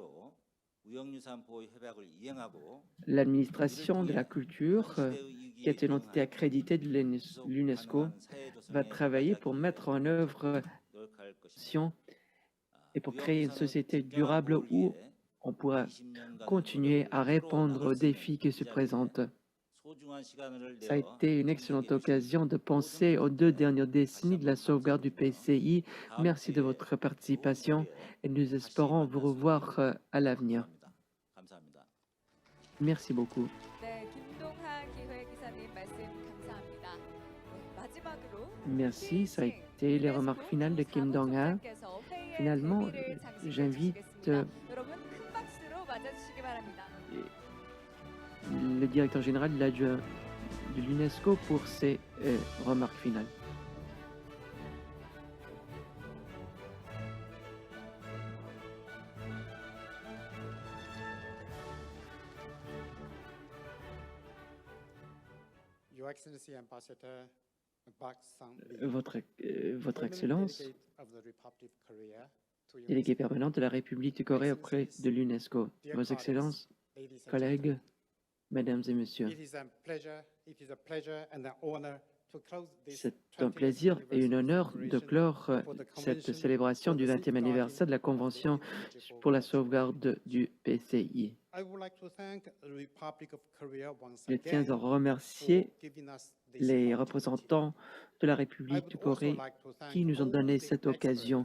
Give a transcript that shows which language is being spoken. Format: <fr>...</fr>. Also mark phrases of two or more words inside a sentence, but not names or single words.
<fr>L'administration de la culture, qui est une entité accréditée de l'UNESCO, va travailler pour mettre en œuvre et pour créer une société durable où on pourra continuer à répondre aux défis qui se présentent. Ça a été une excellente occasion de penser aux 2 dernières décennies de la sauvegarde du PCI. Merci de votre participation et nous espérons vous revoir à l'avenir. Merci beaucoup.</fr> <ko>네, 김동하 기획이사님 말씀 감사합니다. 네, 마지막으로</ko> <fr>Merci, ça a été les remarques finales de Kim Dong-ha. Finalement, j'invite</fr> <ko>여러분 큰 박수로 맞아주시기 바랍니다.</ko> <fr>le directeur général de l'UNESCO pour ses remarques finales.</fr> <en>Your Excellency Ambassador Park Sang-mi,</en> <fr>Votre</fr> <en>permanent</en> <fr>Excellence,</fr> <en>delegate of the Republic of Korea to délégué UNESCO,</en> <fr>permanent de la République de Corée auprès de l'UNESCO, Vos Excellences,</fr> <en>ladies and</en> <fr>collègues,</fr> <en>gentlemen,</en> <fr>Mesdames et Messieurs,</fr> <en>it is a pleasure and an honor</en> <fr>C'est un plaisir et un honneur de clore cette célébration du 20e anniversaire de la Convention pour la sauvegarde du PCI. Je tiens à remercier les représentants de la République de Corée qui nous ont donné cette occasion.</fr>